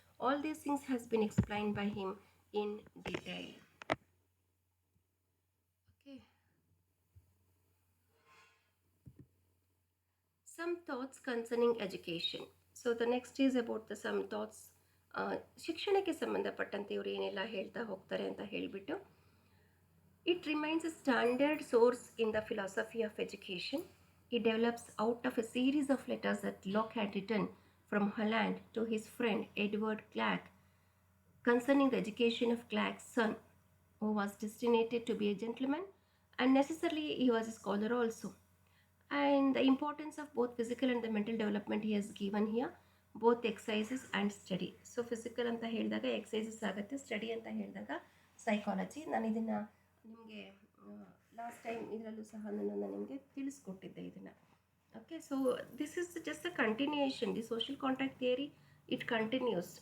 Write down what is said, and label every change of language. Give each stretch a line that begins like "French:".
English: All these things has been explained by him in detail. Okay. Some thoughts concerning education. So the next is about the some thoughts.
Kannada: ಶಿಕ್ಷಣಕ್ಕೆ ಸಂಬಂಧಪಟ್ಟಂತೆ ಇವರು ಏನೆಲ್ಲ ಹೇಳ್ತಾ ಹೋಗ್ತಾರೆ ಅಂತ ಹೇಳಿಬಿಟ್ಟು,
English: It remains a standard source in the philosophy of education. It develops out of a series of letters that Locke had written from Holland to his friend Edward Clark concerning the education of Clark's son, who was destined to be a gentleman, and necessarily he was a scholar also. And the importance of both physical and the mental development he has given here, both exercises and study. So physical
Kannada: ಅಂತ ಹೇಳಿದಾಗ exercises ಆಗುತ್ತೆ, study ಅಂತ ಹೇಳಿದಾಗ psychology. ನಾನು ಇದನ್ನು ನಿಮಗೆ last time ಇದರಲ್ಲೂ ಸಹ ನಾನು ನಿಮಗೆ ತಿಳಿಸ್ಕೊಟ್ಟಿದ್ದೆ ಇದನ್ನು.
English: Okay, so this is just a continuation. The social contract theory it continues.